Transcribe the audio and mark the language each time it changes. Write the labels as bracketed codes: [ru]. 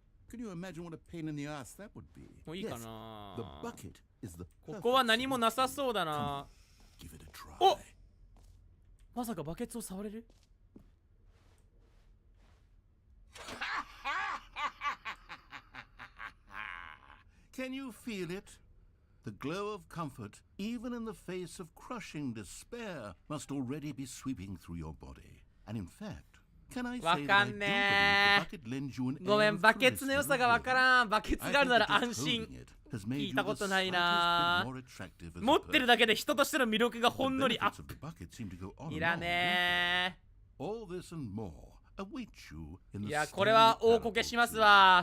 [en] Can you imagine what a pain in the ass that would be? [ja] もういいかな。 [en] The bucket is the [ja] ここは何もなさそうだな。 [en] Give it a try. お！ [ja] まさかバケツを触れる？ [en] Can you feel it? The glow of comfort, even in the face of crushing despair, must already be sweeping through your body. And in fact, can I say that I do believe the bucket lends you an air of [ja] ごめん、バケツの良さがわからん。バケツがあるなら安心。聞いたことないな。持ってるだけで人としての魅力がほんのりアップ。いらねー。いや、これは大こけしますわ。